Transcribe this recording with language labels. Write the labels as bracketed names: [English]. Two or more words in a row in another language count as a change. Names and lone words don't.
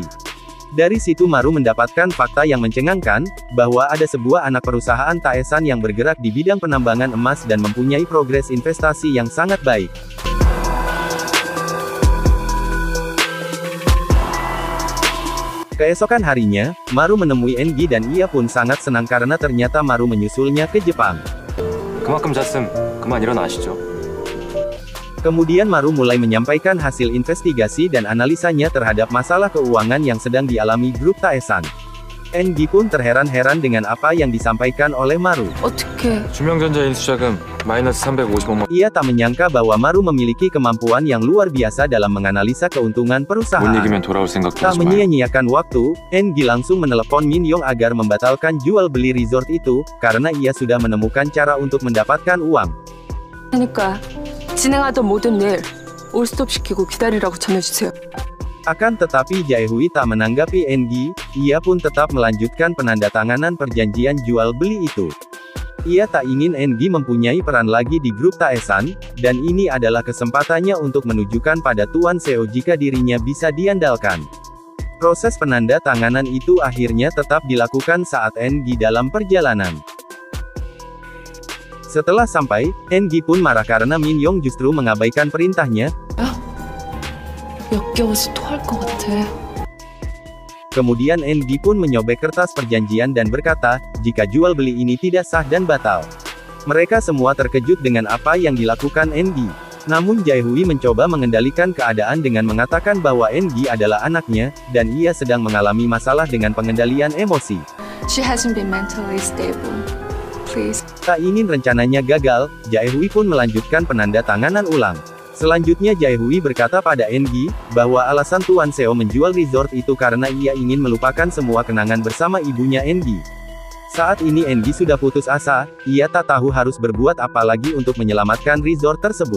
[Indonesian] Dari situ Maru mendapatkan fakta yang mencengangkan, bahwa ada sebuah anak perusahaan Taesan yang bergerak di bidang penambangan emas dan mempunyai progres investasi yang sangat baik. Keesokan harinya, Maru menemui Engi dan ia pun sangat senang karena ternyata Maru menyusulnya ke Jepang. [Korean] 그만큼 잤음, 그만 일어나시죠. [Indonesian] Kemudian Maru mulai menyampaikan hasil investigasi dan analisanya terhadap masalah keuangan yang sedang dialami grup Taesan. Engi pun terheran-heran dengan apa yang disampaikan oleh Maru. [Korean] 어떻게? 주명전자 인수자금 마이너스 355만. [Indonesian] Ia tak menyangka bahwa Maru memiliki kemampuan yang luar biasa dalam menganalisa keuntungan [Korean] 못 [Indonesian] perusahaan. [Korean] 이기면 돌아올 생각도 [Indonesian] Tak [Korean] 하지 마요. [Indonesian] menyia-nyiakan waktu, Engi langsung menelepon Min Yong agar membatalkan jual beli resort itu, karena ia sudah menemukan cara untuk mendapatkan uang. [Korean] 그러니까 진행하던 모든 일 올스톱 시키고 기다리라고 전해주세요. [Indonesian] Akan tetapi Jaehui tak menanggapi Engi, ia pun tetap melanjutkan penandatanganan perjanjian jual beli itu. Ia tak ingin Engi mempunyai peran lagi di grup Taesan, dan ini adalah kesempatannya untuk menunjukkan pada Tuan Seo jika dirinya bisa diandalkan. Proses penandatanganan itu akhirnya tetap dilakukan saat Engi dalam perjalanan. Setelah sampai, Engi pun marah karena Min Yong justru mengabaikan perintahnya. [Korean] 역겨워서 토할 것 같아. [Indonesian] Kemudian Engi pun menyobek kertas perjanjian dan berkata, jika jual beli ini tidak sah dan batal. Mereka semua terkejut dengan apa yang dilakukan Engi. Namun Jaehui mencoba mengendalikan keadaan dengan mengatakan bahwa Engi adalah anaknya, dan ia sedang mengalami masalah dengan pengendalian emosi. [English] She hasn't been mentally stable. Please. [Indonesian] Tak ingin rencananya gagal, Jaehui pun melanjutkan penandatanganan ulang. Selanjutnya Jaehui berkata pada Engi, bahwa alasan Tuan Seo menjual resort itu karena ia ingin melupakan semua kenangan bersama ibunya Engi. Saat ini Engi sudah putus asa, ia tak tahu harus berbuat apa lagi untuk menyelamatkan resort tersebut.